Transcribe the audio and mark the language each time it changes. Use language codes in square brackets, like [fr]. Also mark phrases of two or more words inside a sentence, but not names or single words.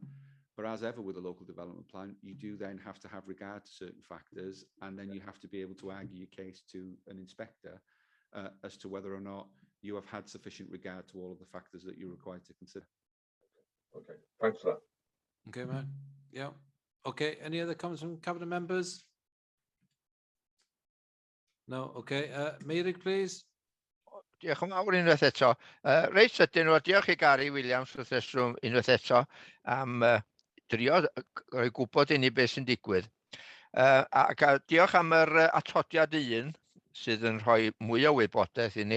[en] But as ever with a local development plan, you do then have to have regard to certain factors, and then you have to be able to argue your case to an inspector as to whether or not you have had sufficient regard to all of the factors that you're required to consider. Okay, thanks for that. Okay, man. Yeah. Okay, any other comments from cabinet members? No, okay. Meirig, please. [cy] Diolch yn fawr unwaith eto. Reit sydyn o, diolch I Gary Williams wrth reswm unwaith eto am drio roi gwybod i ni beth sy'n digwydd. Ac diolch am yr atodiad un sydd yn rhoi mwy o wybodaeth I ni.